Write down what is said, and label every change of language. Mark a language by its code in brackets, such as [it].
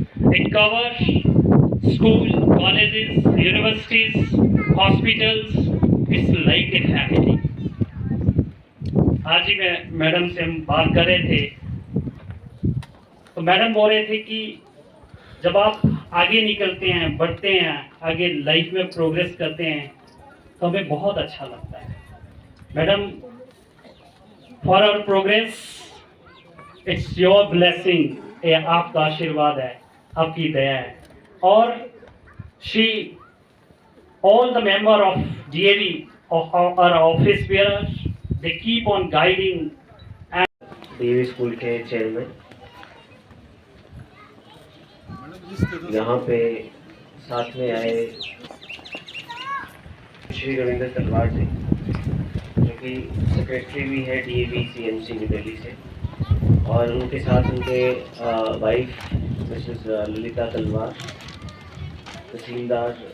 [en] It covers school, colleges, universities, hospitals. It's like a family. [hi] आज ही madam से हम बात कर रहे थे तो मैडम बोल रहे थे कि जब आप आगे निकलते हैं, बढ़ते हैं, आगे लाइफ में प्रोग्रेस करते हैं तो हमें बहुत अच्छा लगता है। Madam, [en] for our progress it's your blessing, [hi] ये आपका आशीर्वाद है, आपकी दया है। [en] और she all the member of DAV or office bearers, they keep on guiding and [hi] DAV school के चेयरमैन यहाँ पे साथ में आए श्री रविंद्र तलवार जी जो कि सेक्रेटरी भी है डीएवी सीएमसी न्यू दिल्ली से, और उनके साथ उनके वाइफ मिसेस ललिता तलवार, तहसीलदार